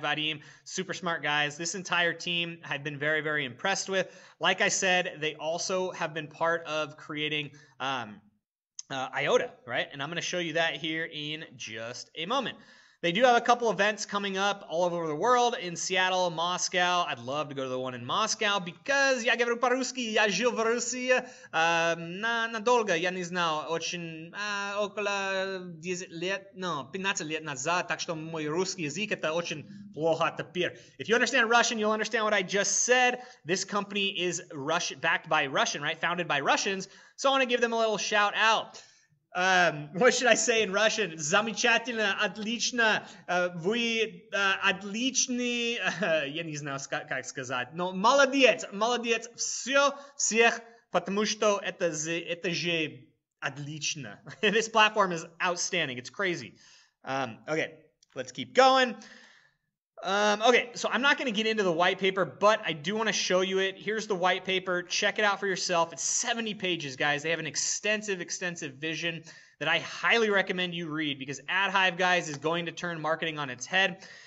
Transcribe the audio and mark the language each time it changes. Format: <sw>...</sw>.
<en>Vadim, super smart guys. This entire team I've been very, very impressed with. Like I said, they also have been part of creating IOTA, right? And I'm going to show you that here in just a moment. They do have a couple events coming up all over the world, in Seattle, Moscow. I'd love to go to the one in Moscow because</en> <ru>я говорю по-русски, я жил в России надолго, я не знал, очень около 10 лет, 15 лет назад, так что мой русский язык это очень плохо теперь.</ru> <en>If you understand Russian, you'll understand what I just said. This company is backed by Russian, right? Founded by Russians. So I want to give them a little shout out. What should I say in Russian?</en> <ru>Замечательно, отлично, вы отличный, я не знаю, как сказать, но молодец, молодец, всех, потому что это же отлично.</ru> <en>This platform is outstanding. It's crazy. Okay, let's keep going. Okay, so I'm not going to get into the white paper, but I do want to show you it. Here's the white paper. Check it out for yourself. It's 70 pages, guys. They have an extensive, extensive vision that I highly recommend you read because AdHive, guys, is going to turn marketing on its head.</en>